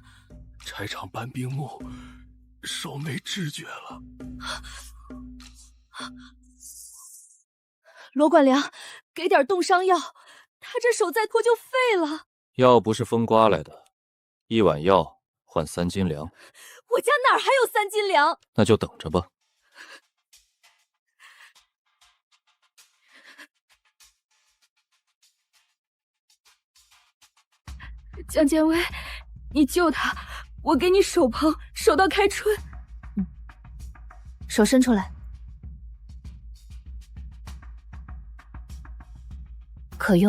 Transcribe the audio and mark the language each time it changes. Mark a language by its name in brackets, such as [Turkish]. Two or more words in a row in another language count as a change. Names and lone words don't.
[Chinese] 柴場搬冰木，手沒知覺了。羅管良，給點凍傷藥，他這手再拖就廢了。藥不是風刮來的，1碗藥換3斤糧。我家哪兒還有3斤糧？那就等着吧。江建威，你救他，我給你手捧，守到開春。手伸出來。可用。